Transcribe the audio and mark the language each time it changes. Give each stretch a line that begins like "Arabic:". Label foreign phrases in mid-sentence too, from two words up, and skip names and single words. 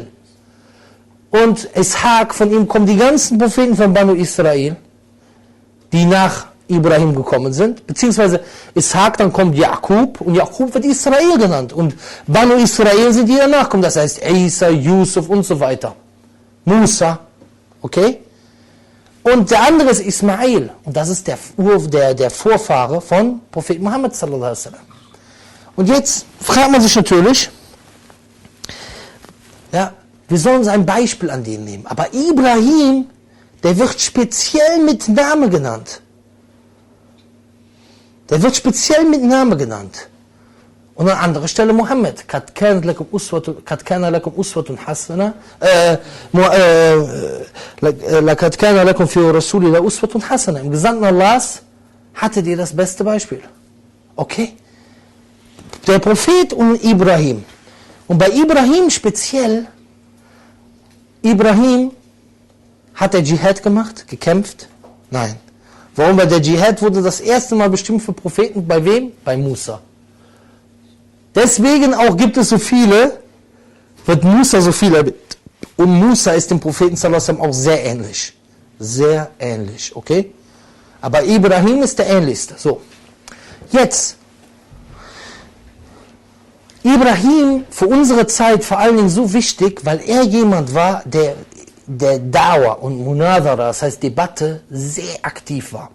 German: Und Ishaq, von ihm kommen die ganzen Propheten von Banu Israel, die nach Ibrahim gekommen sind, beziehungsweise Ishaq, dann kommt Jakub und Jakub wird Israel genannt. Und Banu Israel sind die danach kommen, das heißt Isa, Yusuf und so weiter. Musa, okay? Und der andere ist Ismail. Und das ist der Vorfahre von Prophet Muhammad
Arabic: صلى الله عليه وسلم.
German: Und jetzt fragt man sich natürlich, ja, wir sollen uns ein Beispiel an den nehmen. Aber Ibrahim, der wird speziell mit Name genannt. Und an anderer Stelle Muhammad.
Arabic: قَدْ كَانَ لَكُمْ أُسْوَةٌ حَسَنَةٌ لَقَدْ كَانَ لَكُمْ فِي رَسُولِ اللَّهِ أُسْوَةٌ حَسَنَةٌ.
German: Im Gesandten Allahs hattet ihr das beste Beispiel. Okay? Der Prophet und Ibrahim. Und bei Ibrahim speziell, Ibrahim hat der Dschihad gemacht, gekämpft? Nein. Warum? Weil der Dschihad wurde das erste Mal bestimmt für Propheten. Bei wem? Bei Musa. Deswegen auch gibt es so viele, wird Musa so viel erwähnt. Und Musa ist dem Propheten
Arabic: صلى الله عليه وسلم
German: auch sehr ähnlich. Sehr ähnlich, okay? Aber Ibrahim ist der ähnlichste. So, jetzt, Ibrahim für unsere Zeit vor allen Dingen so wichtig, weil er jemand war, der Dawah und Munadhara, das heißt Debatte, sehr aktiv war.